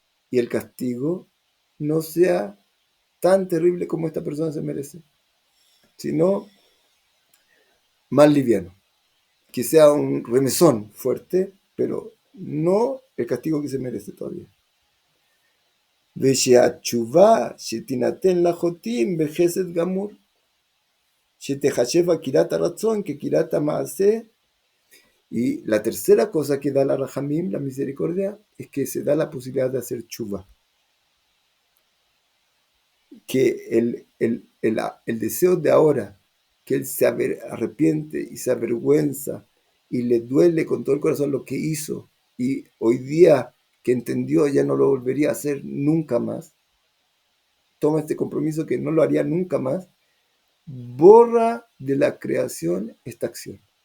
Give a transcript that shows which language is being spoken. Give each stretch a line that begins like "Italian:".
Spanish: Y el castigo no sea tan terrible como esta persona se merece, sino más liviano, que sea un remesón fuerte, pero no el castigo que se merece todavía.
Hebrew: ושהתשובה שתינתן לחוטאים בחסד גמור, שתחשב עקירת הרצון כקירת המעשה.
Spanish: Y la tercera cosa que da la Rahamim, la misericordia, es que se da la posibilidad de hacer chuva. Que el deseo de ahora, que él se arrepiente y se avergüenza y le duele con todo el corazón lo que hizo y hoy día que entendió ya no lo volvería a hacer nunca más, toma este compromiso que no lo haría nunca más, borra de la creación esta acción.